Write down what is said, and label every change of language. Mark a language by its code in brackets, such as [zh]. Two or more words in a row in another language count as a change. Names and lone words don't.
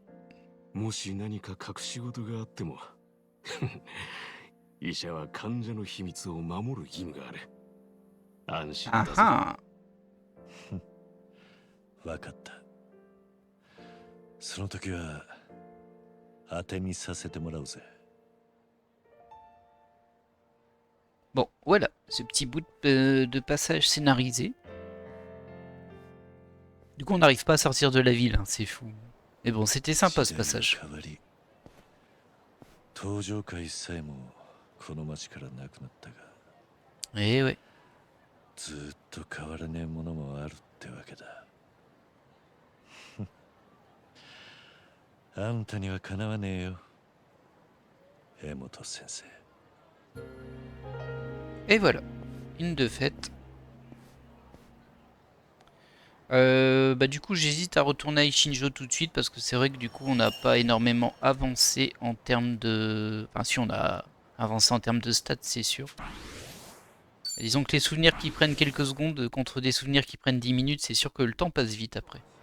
[ja] もし何か隠し事があっても医者は患者の秘密を守る義務がある。安心だぜ。わかった。その時は当てにさせてもらうぜ。 [fr] Bon, voilà, ce petit bout de passage scénarisé. Du coup, on n'arrive pas à sortir de la ville, hein, c'est fou. Mais bon, c'était sympa ce passage. [ja] 登場会さえもこの町からなくなったが [fr] Eh ouais. [ja] ずっと変わらねえものもあるってわけだあんたにはかなわねえよ江本先生 [fr] Et voilà, une de faite. Bah du coup j'hésite à retourner à Ichinjo tout de suite parce que c'est vrai que du coup on n'a pas énormément avancé en termes de... Enfin si on a avancé en termes de stats c'est sûr. Disons que les souvenirs qui prennent quelques secondes contre des souvenirs qui prennent 10 minutes, c'est sûr que le temps passe vite après.